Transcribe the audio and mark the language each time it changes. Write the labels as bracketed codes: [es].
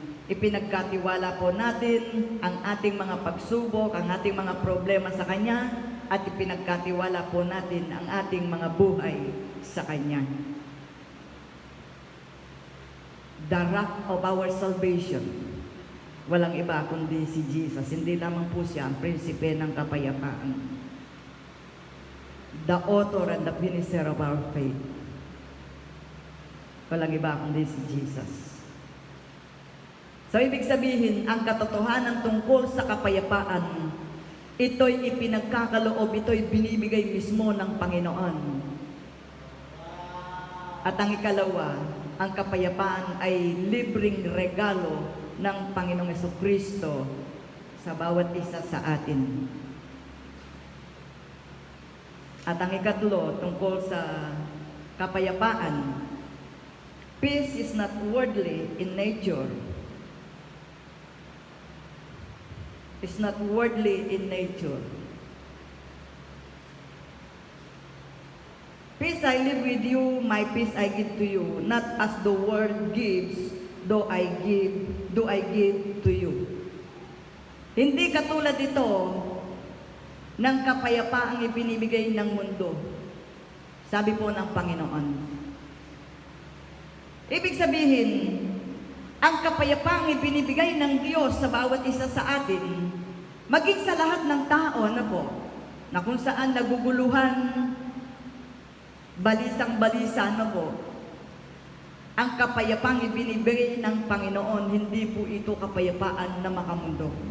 [tl] Ipinagkatiwala po natin ang ating mga pagsubok, ang ating mga problema sa Kanya, at ipinagkatiwala po natin ang ating mga buhay sa Kanya. [en] The rock of our salvation, [tl] walang iba kundi si Jesus. Hindi lamang po siya ang prinsipe ng kapayapaan. [en] The author and the finisher of our faith. [tl] Walang iba kundi si Jesus. So, ibig sabihin, ang katotohanan tungkol sa kapayapaan, ito'y ipinagkakaloob, ito'y binibigay mismo ng Panginoon. At ang ikalawa, ang kapayapaan ay libreng regalo ng Panginoong Jesucristo sa bawat isa sa atin. At ang ikatlo, tungkol sa kapayapaan, [en] peace is not worldly in nature. It's not worldly in nature. Peace I live with you, my peace I give to you, not as the world gives, do I give to you. [tl] Hindi katulad ito ng kapayapaang ibinibigay ng mundo. Sabi po ng Panginoon. Ibig sabihin, ang kapayapaang ibinibigay ng Diyos sa bawat isa sa atin, maging sa lahat ng tao na po, na kung saan naguguluhan, balisang-balisa na po, ang kapayapaang ibinibigay ng Panginoon, hindi po ito kapayapaan na makamundo.